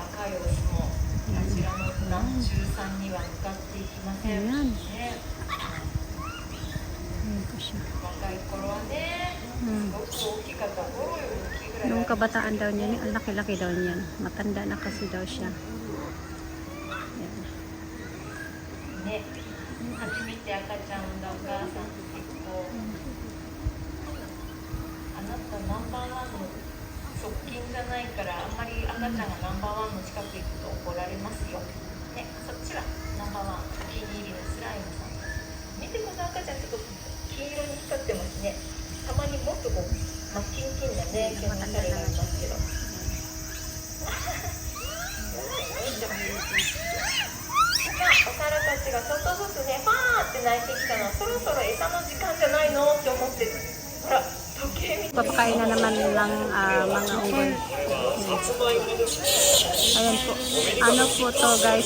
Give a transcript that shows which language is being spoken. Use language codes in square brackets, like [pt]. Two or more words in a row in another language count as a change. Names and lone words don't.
[tl] Ayan. Ayan po siya. Nung kabataan daw niya, ang laki-laki daw niyan. Matanda na kasi daw siya. Ayan. [ja] ね、初めて赤ちゃん産んだお母さんと結構、あなたナンバーワンの側近じゃないからあんまり赤ちゃんがナンバーワンの近く行くと怒られますよ。ね、そっちはナンバーワンお気に入りのスライムさん。見てこの赤ちゃんちょっと金色に光ってますね。たまにもっとこう真っキンキンなね毛の種類がありますけど。お猿たちがちょっとずつね、ファーって鳴いてきたの、そろそろ餌の時間じゃないのって思ってる。ほら、時計見て。 [tl] Papakain na naman ng mga unggoy. Ayan po. Ano po to guys?